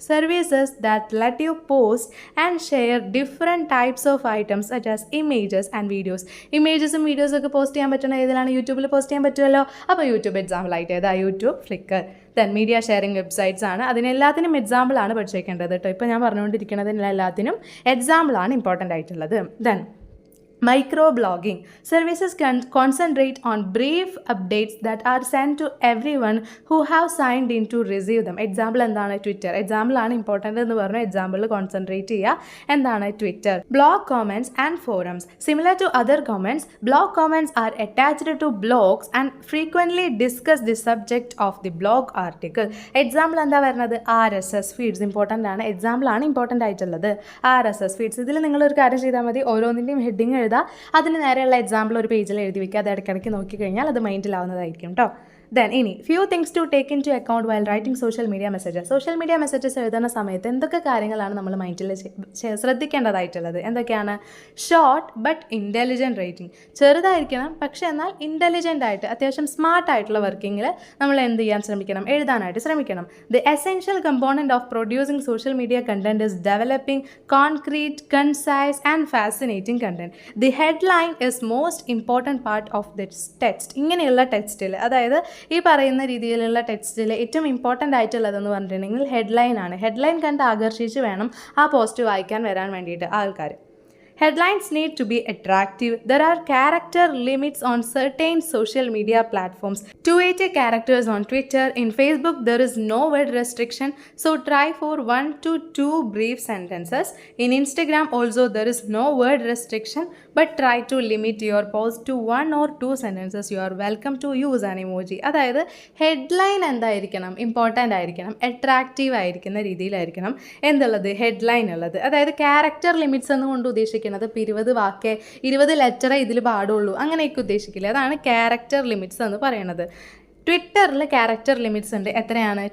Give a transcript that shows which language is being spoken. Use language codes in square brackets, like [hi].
[en] Services that let you post and share different types of items such as images and videos. [ml] ഇമേജസും വീഡിയോസൊക്കെ post ചെയ്യാൻ പറ്റുന്ന ഏതിലാണ്? യൂട്യൂബിൽ post ചെയ്യാൻ പറ്റുമല്ലോ. അപ്പോൾ യൂട്യൂബ് എക്സാമ്പിൾ ആയിട്ട് ഏതാ? YouTube, flicker. Then media sharing websites ആണ്. അതിനെല്ലാത്തിനും എക്സാമ്പിൾ ആണ് പഠിച്ചേക്കേണ്ടത് കേട്ടോ. ഇപ്പോൾ ഞാൻ പറഞ്ഞുകൊണ്ടിരിക്കുന്നതിനെല്ലാത്തിനും എക്സാമ്പിൾ ആണ് ഇമ്പോർട്ടൻ്റ് ആയിട്ടുള്ളത്. [en] Then microblogging. Services can concentrate on brief updates that are sent to everyone who have signed in to receive them. [ml] Example എന്താണ്? ട്വിറ്റർ. എക്സാമ്പിൾ ആണ് important എന്ന് പറഞ്ഞു എക്സാമ്പിളിൽ കോൺസെൻട്രേറ്റ് ചെയ്യുക. എന്താണ്? Twitter. [en] Blog comments and forums. Similar to other comments, blog comments are attached to blogs and frequently discuss the subject of the blog article. [ml] Example എന്താ വരുന്നത്? RSS feeds. Important ആണ്, example ആണ് important ആയിട്ടുള്ളത്. RSS feeds. ഇതിൽ നിങ്ങളൊരു കാര്യം ചെയ്താൽ മതി, ഓരോന്നിൻ്റെയും ഹെഡിങ് എഴുതുക, അതിന് നേരെയുള്ള എക്സാമ്പിൾ ഒരു പേജിൽ എഴുതി വയ്ക്കുക. അത് ഇടയ്ക്കിടയ്ക്ക് നോക്കിക്കഴിഞ്ഞാൽ അത് മൈൻഡിലാവുന്നതായിരിക്കും കേട്ടോ. [en] Then ഇനി few things to take into account while writing social media messages. [ml] Social media messages എഴുതുന്ന സമയത്ത് എന്തൊക്കെ കാര്യങ്ങളാണ് നമ്മൾ മൈൻഡിൽ ശ്രദ്ധിക്കേണ്ടതായിട്ടുള്ളത്? എന്തൊക്കെയാണ്? [en] Short but intelligent writing. [ml] ചെറുതായിരിക്കണം പക്ഷേ എന്നാൽ ഇൻ്റലിജൻ്റ് ആയിട്ട് അത്യാവശ്യം സ്മാർട്ട് ആയിട്ടുള്ള വർക്കിങ്ങിൽ നമ്മൾ എന്ത് ചെയ്യാൻ ശ്രമിക്കണം? എഴുതാനായിട്ട് ശ്രമിക്കണം. [en] The essential component of producing social media content is developing concrete, concise and fascinating content. The headline is most important part of this text. [ml] ഇങ്ങനെയുള്ള ടെക്സ്റ്റിൽ, അതായത് ഈ പറയുന്ന രീതിയിലുള്ള ടെക്സ്റ്റിൽ ഏറ്റവും ഇമ്പോർട്ടൻ്റ് ആയിട്ടുള്ളതെന്ന് പറഞ്ഞിട്ടുണ്ടെങ്കിൽ ഹെഡ്ലൈൻ ആണ്. ഹെഡ്ലൈൻ കണ്ട് ആകർഷിച്ച് വേണം ആ പോസ്റ്റ് വായിക്കാൻ വരാൻ വേണ്ടിയിട്ട് ആൾക്കാർ. [en] Headlines need to be attractive. There are character limits on certain social media platforms. 280 characters on Twitter. In Facebook, there is no word restriction, so try for 1 to 2 brief sentences. In Instagram also, there is no word restriction, but try to limit your post to 1 or 2 sentences. You are welcome to use an emoji. [ml] അതായത് headline എന്തായിരിക്കണം? Important ആയിരിക്കണം, attractive ആയിരിക്കുന്ന രീതിയിലായിരിക്കണം എന്തുള്ളത്? Headline ഉള്ളത്. അതായത് character limits എന്നുകൊണ്ട് ഉദ്ദേശിക്കുന്നത് 20 വാക്കേ 20 ലെറ്ററേ ഇതിൽ പാടുള്ളൂ അങ്ങനെയൊക്കെ ഉദ്ദേശിക്കില്ല. അതാണ് ക്യാരക്ടർ ലിമിറ്റ്സ് എന്ന് പറയുന്നത്. ട്വിറ്ററിൽ ക്യാരക്ടർ ലിമിറ്റ്സ് ഉണ്ട്. എത്രയാണ്?